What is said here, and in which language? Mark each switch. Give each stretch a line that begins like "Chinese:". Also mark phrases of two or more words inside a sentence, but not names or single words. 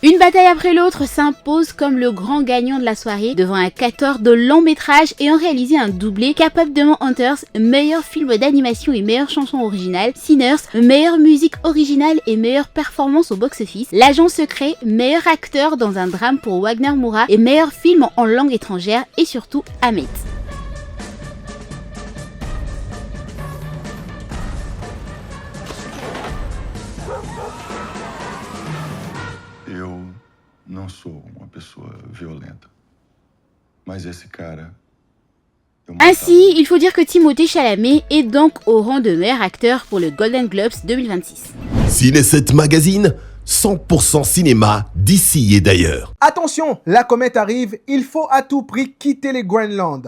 French: Une bataille après l'autre s'impose comme le grand gagnant de la soirée devant un 14 de long métrage ayant réalisé un doublé Capablement Hunters, meilleur film d'animation et meilleure chanson originale, Sinners, meilleure musique originale et meilleure performance au box-office, L'agent secret, meilleur acteur dans un drame pour Wagner Moura et meilleur film en langue étrangère et surtout Hammett.
Portuguese: Eu não sou uma pessoa violenta. Mas esse cara...
French: Ainsi, il faut dire que Timothée Chalamet est donc au rang de meilleur acteur pour le Golden Globes 2026. Ciné7 Magazine, 100% cinéma d'ici et d'ailleurs. Attention, la comète arrive, il faut à tout prix quitter les Groenland.